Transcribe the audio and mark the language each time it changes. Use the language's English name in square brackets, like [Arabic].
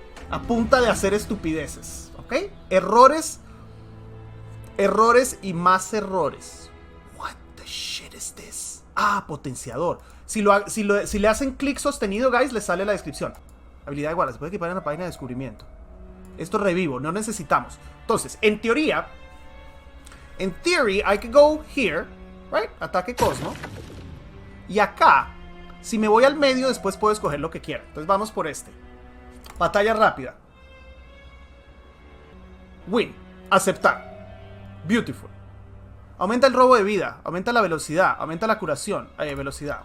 [Spanish] A punta de hacer estupideces. Ok. Errores y más errores. [English] What the shit is this? Potenciador. [Spanish] Si le hacen clic sostenido, guys, les sale la descripción. Habilidad de guarda, se puede equipar en la página de descubrimiento. Esto revivo, no necesitamos. Entonces, en [English] theory, I could go here, right? [Spanish] Ataque Cosmo. Y acá, si me voy al medio, después puedo escoger lo que quiera. Entonces vamos por este. Batalla rápida. Win. Aceptar. Beautiful. Aumenta el robo de vida, aumenta la velocidad, aumenta la curación, velocidad.